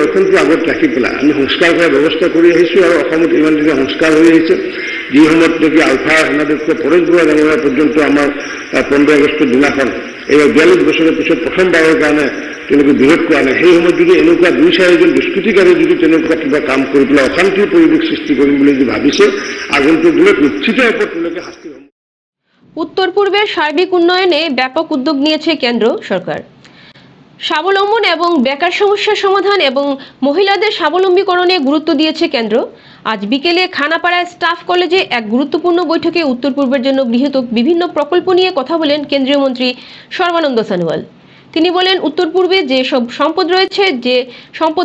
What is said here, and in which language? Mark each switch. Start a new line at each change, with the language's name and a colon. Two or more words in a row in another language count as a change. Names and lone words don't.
Assamese: দৰ্শনটো আগত ৰাখি পেলাই আমি সংস্কাৰ কৰাৰ ব্যৱস্থা কৰি আহিছোঁ আৰু অসমত ইমান দিনে সংস্কাৰ হৈ আহিছে যি সময়ত নেকি আলফা সেনাধ্যক্ষ পৰেশ বৰুৱা ডাঙৰীয়া পৰ্যন্ত আমাৰ 15 আগষ্টৰ দিনাখন এইবাৰ 42 বছৰৰ পিছত প্ৰথমবাৰৰ কাৰণে তেওঁলোকে বিৰোধ কৰা নাই সেই সময়ত যদি এনেকুৱা 2-4জন দুষ্কৃতিকাৰী যদি তেনেকুৱা কিবা কাম কৰি পেলাই অশান্তিৰ পৰিৱেশ সৃষ্টি কৰিম বুলি যদি ভাবিছে আগন্তুক দিনত নিশ্চিত ওপৰত তেওঁলোকে শাস্তি হ'ব
Bangla: উত্তর পূর্বের সার্বিক উন্নয়নে ব্যাপক উদ্যোগ নিয়েছে কেন্দ্র সরকার স্বাবলম্বন এবং বেকার সমস্যার সমাধান এবং মহিলাদের স্বাবলম্বীকরণে গুরুত্ব দিয়েছে কেন্দ্র আজ বিকেলে খানাপাড়ায় স্টাফ কলেজে এক গুরুত্বপূর্ণ বৈঠকে উত্তর পূর্বের জন্য গৃহীত বিভিন্ন প্রকল্প নিয়ে কথা বলেন কেন্দ্রীয় মন্ত্রী সর্বানন্দ সোনোয়াল তিনি বলেন উত্তর পূর্বে যে সব সম্পদ রয়েছে যে সম্পদ